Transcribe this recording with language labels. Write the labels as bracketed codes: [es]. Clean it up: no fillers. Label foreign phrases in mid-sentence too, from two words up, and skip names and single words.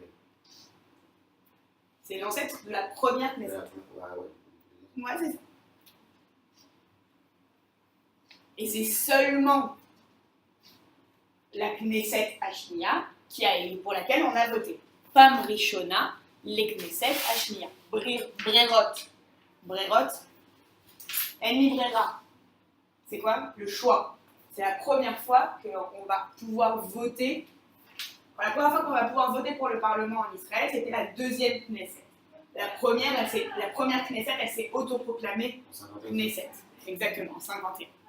[fr] C'est l'ancêtre de la première Knesset. Ouais, c'est ça. Et c'est seulement la [he] כנסת השנייה [fr] pour laquelle on a voté. [he] פעם ראשונה, les כנסת השנייה. ברירות. ברירות. אין ברירה. [fr] C'est quoi? Le choix. C'est la première fois qu'on va pouvoir voter. La première fois qu'on va pouvoir voter pour le Parlement en Israël, c'était la deuxième Knesset. La première Knesset, elle s'est autoproclamée Knesset. Exactement, en 51.